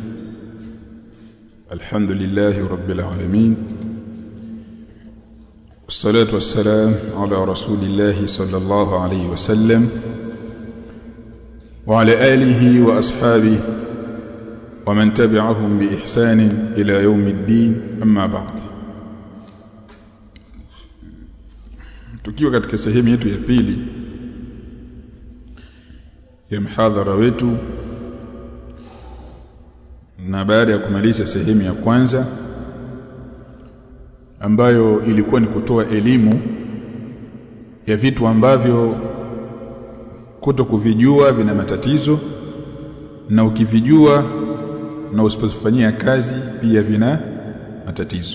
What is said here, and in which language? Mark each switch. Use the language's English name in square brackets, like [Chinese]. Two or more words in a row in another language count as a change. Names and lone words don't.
[Arabic] الحمد لله رب العالمين، والصلاة والسلام على رسول الله صلى الله عليه وسلم وعلى آله وأصحابه ومن تبعهم بإحسان إلى يوم الدين. أما بعد. [Swahili] tukiwa katika sehemu yetu ya pili ya mhadhara wetu, na baada ya kumaliza sehemu ya kwanza ambayo ilikuwa ni kutoa elimu ya vitu ambavyo kutokuvijua vina matatizo, na ukivijua na usipofanyia kazi pia vina matatizo.